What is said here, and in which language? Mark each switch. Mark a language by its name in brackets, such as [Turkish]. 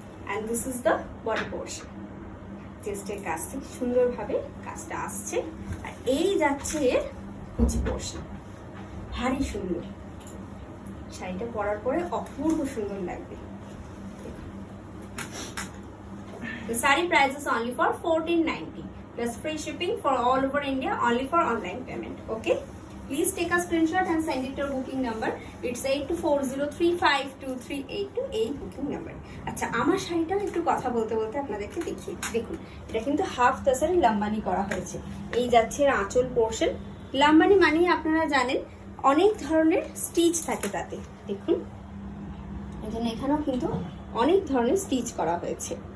[English] And this is the body portion. [Bangla] চেস্টের কাছ থেকে সুন্দরভাবে কাজটা আসছে, আর এই যাচ্ছে এর কুচি পোর্শন। ভারী সুন্দর, শাড়িটা পরার পরে অপূর্ব সুন্দর লাগবে। [English] The saree price is only for 1490 plus free shipping for all over India, only for online payment. Okay, please take a screenshot and send it to your booking number. [Bangla] It's 8240352382 এই booking number. আচ্ছা, আমার শাড়িটাও একটু কথা বলতে বলতে আপনাদেরকে দেখিয়ে, দেখুন এটা কিন্তু হাফ তাসারি লাম্বানি করা হয়েছে। এই যাচ্ছে আঁচল পোর্শন। লাম্বানি মানে আপনারা জানেন অনেক ধরনের স্টিচ থাকে তাতে, দেখুন এখানে এখানেও কিন্তু অনেক ধরনের স্টিচ করা হয়েছে।